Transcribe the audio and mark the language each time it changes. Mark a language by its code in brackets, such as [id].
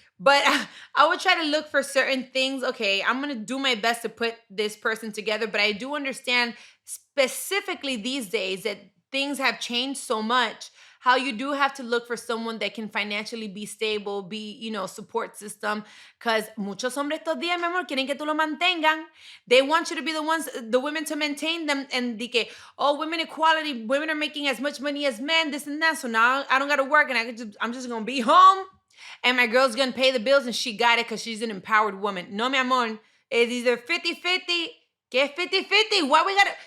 [en] But I would try to look for certain things. Okay, I'm going to do my best to put this person together, but I do understand specifically these days that things have changed so much, how you do have to look for someone that can financially be stable, be, support system. [es] Because muchos hombres estos días, mi amor, quieren que tú lo mantengan. [en] They want you to be the women to maintain them. And de que, women equality, women are making as much money as men, this and that. So now I don't got to work and I'm just going to be home. And my girl's going to pay the bills and she got it because she's an empowered woman. No, mi amor. It's either 50-50. Get 50-50. Why we got to...